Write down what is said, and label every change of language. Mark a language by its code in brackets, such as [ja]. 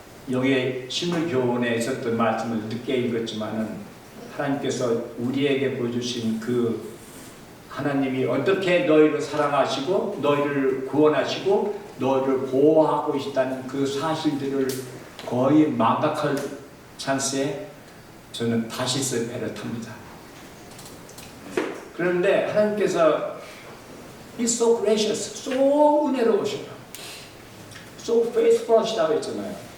[ko] 여기에 식물교훈에 있었던 말씀을 늦게 읽었지만은 하나님께서 우리에게 보여주신 그 하나님이 어떻게 너희를 사랑하시고 너희를 구원하시고 너희를 보호하고 있다는 그 사실들을 거의 망각할 찬스에 저는 다시스 배를 탑니다. 그런데 하나님께서 [en] He's so gracious, so [ko] 은혜로우셔요. [en] So faithful [ko] 하시다고 했잖아요.